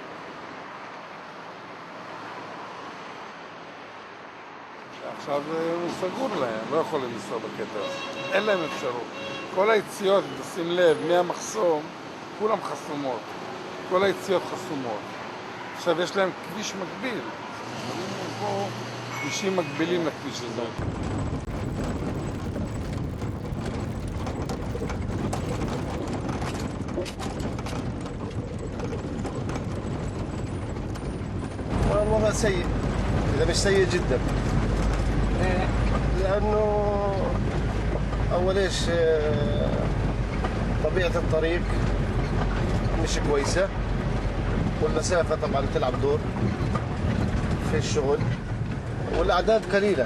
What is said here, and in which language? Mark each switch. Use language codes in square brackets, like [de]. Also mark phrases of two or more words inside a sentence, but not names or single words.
[he] עכשיו הוא סגור להם, לא יכולים לנסוע בקטע הזה, אין להם אפשרות. כל היציאות, תשים לב, מהמחסום, כולם חסומות. כל היציאות חסומות. עכשיו יש להם כביש מקביל. פה כבישים מקבילים לכביש הזה. [ar] الوضع سيء، إذا مش سيء جدا. لأنه أول إيش طبيعة الطريق مش كويسة، والمسافة طبعا بتلعب دور في الشغل، والأعداد قليلة.